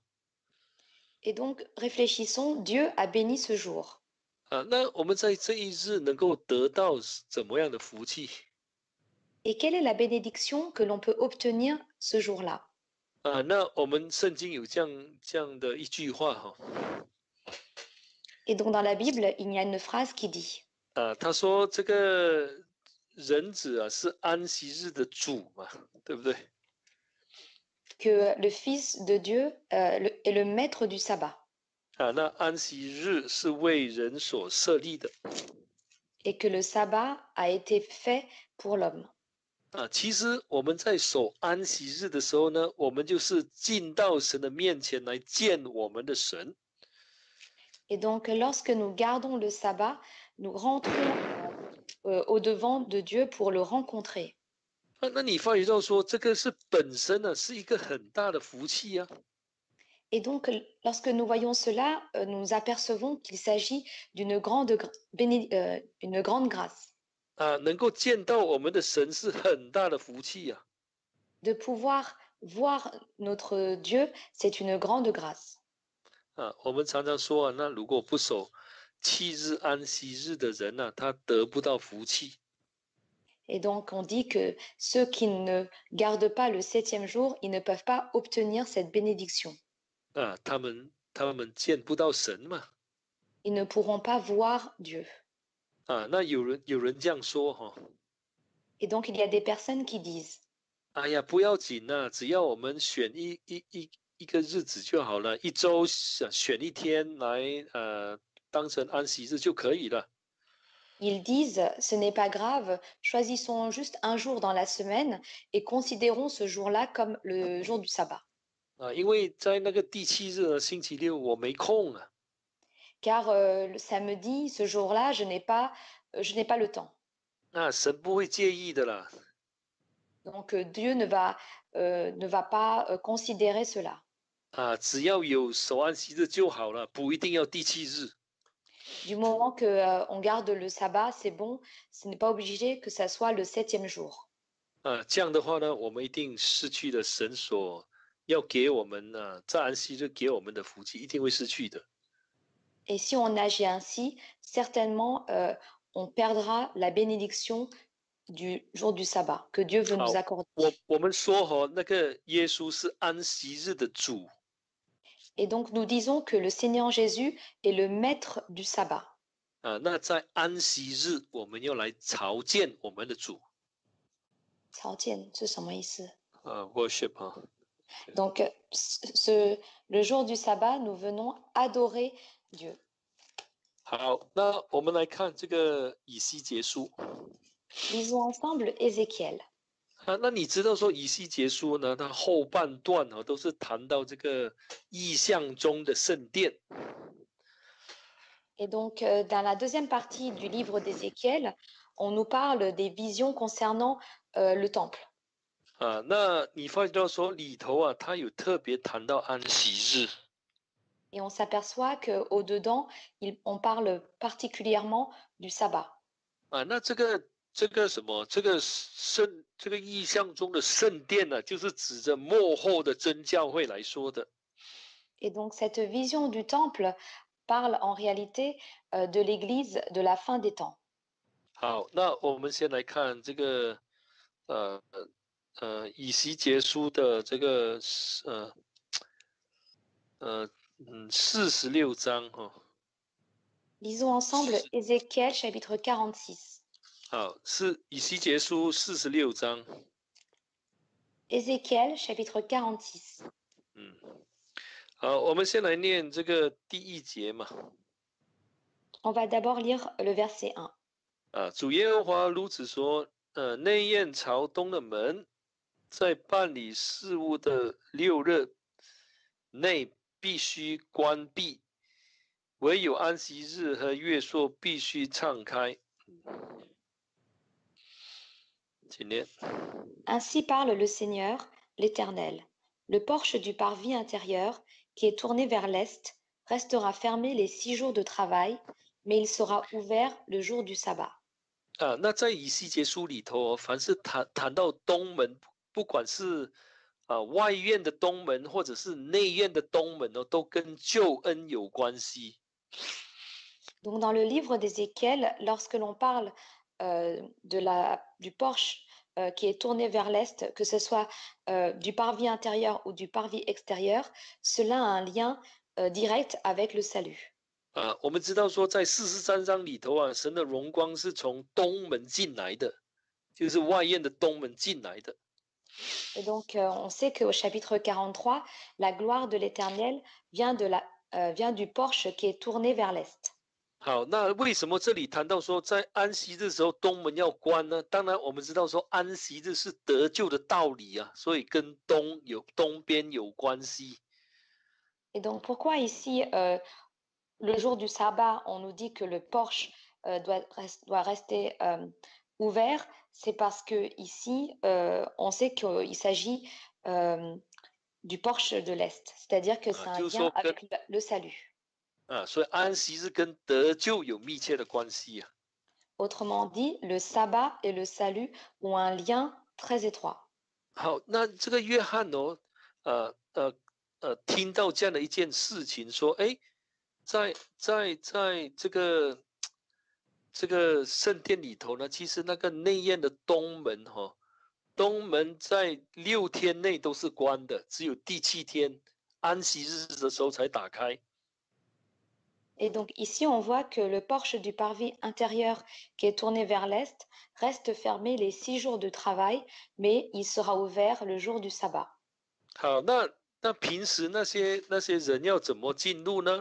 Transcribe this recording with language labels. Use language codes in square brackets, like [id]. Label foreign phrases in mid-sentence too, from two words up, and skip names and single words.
[fr] Et donc réfléchissons, Dieu a béni ce jour. [zh] 那我们在这一日能够得到怎么样的福气？ [fr] Et quelle est la bénédiction que l'on peut obtenir ce jour-là? [zh] 那我们圣经有这样的一句话哈。 [fr] Et donc dans la Bible, il y a une phrase qui dit. [zh] 他说这个人子啊是安息日的主嘛，对不对？ [fr] que le Fils de Dieu est le maître du sabbat [zh] 啊，那安息日是为人所设立的 [fr] et que le sabbat a été fait pour l'homme. [zh] 啊。其实我们在守安息日的时候呢，我们就是进到神的面前来见我们的神。 [fr] Et donc, lorsque nous gardons le sabbat, nous rentrons au-devant de Dieu pour le rencontrer. [zh] 啊，那你发觉到说，这个是本身呢是一个很大的福气啊。 [fr] Et donc, lorsque nous voyons cela, nous apercevons qu'il s'agit une grande grâce. [zh] 啊，能够见到我们的神是很大的福气啊。 [fr] De pouvoir voir notre Dieu, c'est une grande grâce. [zh] 啊，我们常常说啊，那如果不守7日安息日的人呢、他得不到福气。 [fr] Et donc, on dit que ceux qui ne gardent pas le 7e jour, ils ne peuvent pas obtenir cette bénédiction. [zh] 啊，他们见不到神嘛。 [fr] Ils ne pourront pas voir Dieu. [zh] 啊，那有人这样说哈、 [fr] Et donc, il y a des personnes qui disent, [zh] 哎呀，不要紧啊，只要我们选一个日子就好了，一周选一天来当成安息日就可以了。 [fr] ils disent, ce n'est pas grave, choisissons juste un jour dans la semaine et considérons ce jour-là comme le jour du sabbat. [zh] 啊，因为在那个第7日呢，星期六我没空啊。 [fr] Car le samedi, ce jour-là, je n'ai pas le temps. [zh] 那神不会介意的啦。 [fr] Donc Dieu ne va pas considérer cela. [zh] 啊，只要有守安息日就好了，不一定要第7日。 [fr] Du moment que on garde le sabbat, c'est bon. Ce n'est pas obligé que ça soit le 7e jour. [zh] 啊，这样的话呢，我们一定失去了神所要给我们在安息日给我们的福气，一定会失去的。 [fr] Et si on agit ainsi, certainement, on perdra la bénédiction du jour du sabbat que Dieu veut nous [zh] 好， [fr] accorder. [zh] 我们说哈，那个耶稣是安息日的主 [fr] Et donc, nous disons que le Seigneur Jésus est le maître du sabbat. [zh] 啊。那在安息日，我们要来朝见我们的主 worship 啊。 [fr] Donc, le jour du sabbat, nous venons adorer Dieu. [zh] 好，那我们来看这个以西结书 [fr] Lisons ensemble Ézéchiel. [zh] 啊。那你知道说以西结书呢，它后半段都是谈到这个意象中的圣殿。 [fr] Et donc, dans la deuxième partie du livre d'Ézéchiel, on nous parle des visions concernant le temple. [zh] 啊，那你发觉到说里头啊，它有特别谈到安息日 [fr] Et on s'aperçoit qu'au-dedans, on parle particulièrement du sabbat. [zh] 啊。那这个什么，这个意象中的圣殿呢、就是指着末后的真教会来说的。 [fr] Et donc, cette vision du temple parle en réalité de l'Église de la fin des temps. [zh] 好，那我们先来看这个以西结书的这个46章哈。 [fr] Lisons ensemble Ézéchiel chapitre 46. [zh] 好，是以西结书46章。 [fr] Ézéchiel chapitre 46. [zh] 好，我们先来念这个第1节嘛。 [fr] On va d'abord lire le verset 1. [zh] 啊，主耶和华如此说：内院朝东的门，在办理事务的6日内必须关闭，唯有安息日和月朔必须敞开。请念。 [fr] Ainsi parle le Seigneur, l'Éternel. Le porche du parvis intérieur, qui est tourné vers l'est, restera fermé les 6 jours de travail, mais il sera ouvert le jour du sabbat. [zh] 啊，那在以西结书里头凡是谈到东门，不管是外院的东门，或者是内院的东门都跟救恩有关系。 [fr] Donc dans le livre d'Ézéchiel, lorsque l'on parle du porche qui est tourné vers l'est, que ce soit du parvis intérieur ou du parvis extérieur, cela a un lien direct avec le salut. [zh] 我们知道说在43章里头神的荣光是从东门进来的。就是外院的东门进来的。 [fr] Et donc, on sait qu'au chapitre 43, la gloire de l'Éternel vient du porche qui est tourné vers l'est. [zh] 好，那为什么这里谈到说在安息日的时候东门要关呢？当然，我们知道说安息日是得救的道理啊，所以跟东边有关系。 [fr] Et donc, pourquoi ici, le jour du sabbat, on nous dit que le porche doit rester ouvert? C'est parce que ici, on sait qu'il s'agit du porche de l'est, c'est-à-dire que c'est un [zh] 就是 [fr] lien [zh] 说跟 [fr] avec le salut. [zh] 所以安息日跟得救有密切的关系啊。 [fr] Autrement dit, le sabbat et le salut ont un lien très étroit. [zh] 好，那这个约翰哦，听到这样的一件事情，说，哎，在这个圣殿里头呢，其实那个内院的东门哈、东门在6天内都是关的，只有第7天安息日的时候才打开。 [fr] Et donc ici, on voit que le porche du parvis intérieur qui est tourné vers l'est reste fermé les 6 jours de travail, mais il sera ouvert le jour du sabbat. [zh] 好，那平时那些人要怎么进入呢？